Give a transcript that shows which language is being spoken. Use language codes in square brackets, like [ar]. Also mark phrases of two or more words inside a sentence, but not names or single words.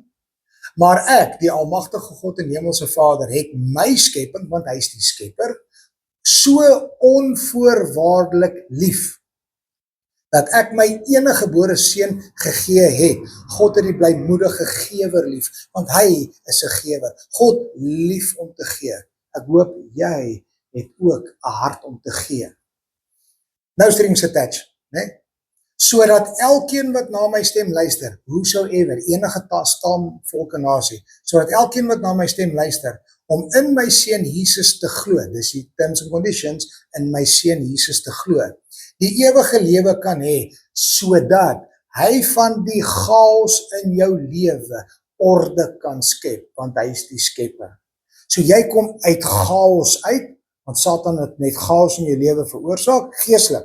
[af] Maar ek, die almagtige God en hemelse Vader, het my skepping, want hy is die skepper, so onvoorwaardelik lief, dat ek my enige gebore seun gegee het. God het die blymoedige gewer lief, want hy is 'n gewer. God lief om te gee. Ek hoop jy het ook 'n hart om te gee. [en] Nou strings attached, [af] né? Sodat elkeen wat na my stem luister, whosoever, enige stam, volk en nasie, sodat elkeen wat na my stem luister, om in my seun Jesus te glo, dis die [en] terms and conditions, [af] in my seun Jesus te glo, die ewige lewe kan hê, sodat hy van die chaos in jou lewe orde kan skep, want hy is die skepper. So jy kom uit chaos uit, want Satan het net chaos in jou lewe veroorsaak, geestelik.